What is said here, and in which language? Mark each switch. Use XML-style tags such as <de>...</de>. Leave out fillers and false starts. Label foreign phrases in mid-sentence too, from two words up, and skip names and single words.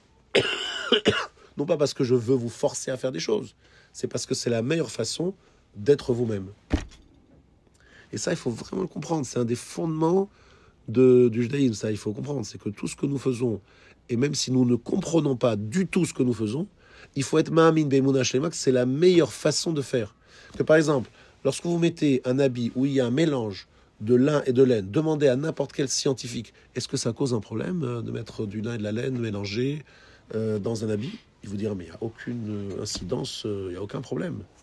<fr>Non pas parce que je veux vous forcer à faire des choses, c'est parce que c'est la meilleure façon d'être vous-même. Et ça, il faut vraiment le comprendre. C'est un des fondements du judaïsme, ça, il faut comprendre. C'est que tout ce que nous faisons, et même si nous ne comprenons pas du tout ce que nous faisons, il faut être</fr> <he>מאמין באמונה שלמה,</he> <fr>que c'est la meilleure façon de faire. Que par exemple, lorsque vous mettez un habit où il y a un mélange de lin et de laine, demandez à n'importe quel scientifique, est-ce que ça cause un problème de mettre du lin et de la laine mélangés dans un habit? Il vous dira, mais il n'y a aucune incidence, il n'y a aucun problème.</fr>